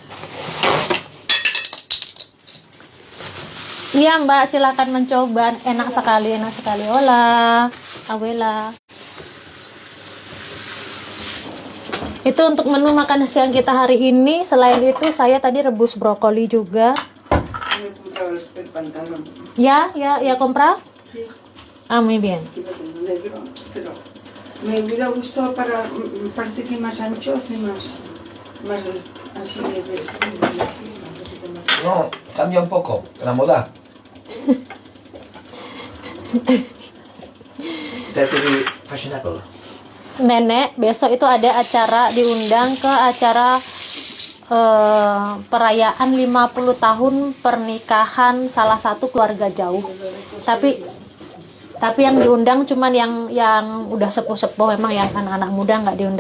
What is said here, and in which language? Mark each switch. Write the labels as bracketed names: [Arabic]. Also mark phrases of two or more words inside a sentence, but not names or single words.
[Indonesian] Iya Mbak, silakan mencoba. Enak sekali, enak sekali. [Spanish] Hola, Awela. [Indonesian] Itu untuk menu makan siang kita hari ini. Selain itu, saya tadi rebus brokoli juga. [Spanish] Ya, compra. Ah, muy bien. Me hubiera gustado parece que más anchos y más así de No, cambia un poco la moda. [English] Try to be fashionable. [Indonesian] Nenek besok itu ada acara, diundang ke acara perayaan 50 tahun pernikahan salah satu keluarga jauh. Tapi yang diundang cuman yang udah sepuh-sepuh, memang yang anak-anak muda nggak diundang.